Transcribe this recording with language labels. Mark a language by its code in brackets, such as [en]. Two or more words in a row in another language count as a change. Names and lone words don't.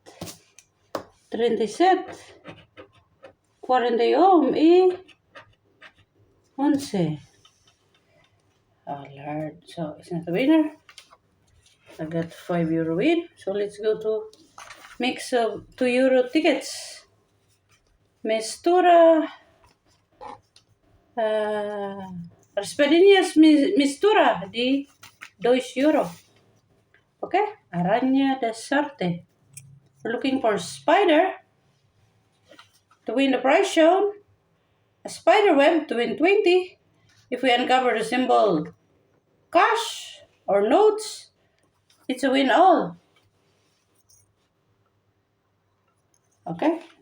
[en] 37. 41 y 11. Oh Lord, so it's not a winner. I got 5 euro win. So let's go to mix of 2 euro tickets. Mistura. [pt] Raspadinhas mistura di 2 euro. [en] Okay, Araña de Sorte. We're looking for spider to win the prize shown. A spider web to win 20. If we uncover the symbol cash or notes, it's a win all. Okay.